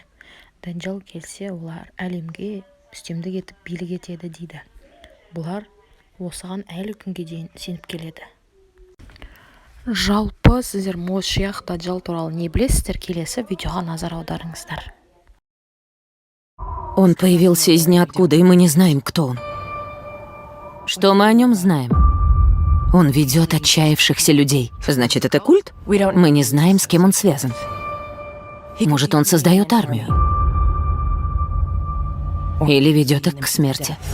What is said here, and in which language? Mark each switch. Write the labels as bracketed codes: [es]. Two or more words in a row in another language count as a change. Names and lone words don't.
[kk] Даджал келсе, олар әлемге үстемдік етіп билік етеді дейді. Бұлар осыған әлі күнге дейін сеніп келеді. Жалпы сіздер Мошиах Даджал туралы не білесіздер? Келесі видеоға назар аударыңыздар. [ru] Он появился из ниоткуда, и мы не знаем, кто он. Что мы о нем знаем? Он ведет отчаявшихся людей. Значит, это культ? Мы не знаем, с кем он связан. Может, он создает армию? Или ведет их к смерти?